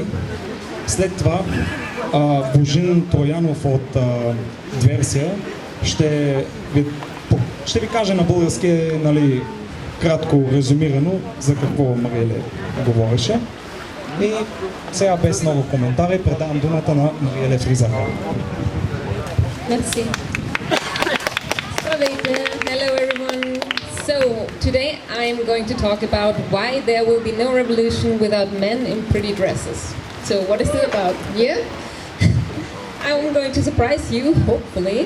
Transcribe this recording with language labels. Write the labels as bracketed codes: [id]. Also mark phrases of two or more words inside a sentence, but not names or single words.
[bg] След това Божин Троянов от Дверсия ще ви каже на български, нали, кратко резюмирано за какво Мариеле говореше. И сега без много коментари предавам думата на Mariele Friesacher. [en] Merci. Hello everyone. So today I'm going to talk about why there will be no revolution without men in pretty dresses. So what is it about? Yeah? I'm going to surprise you, hopefully.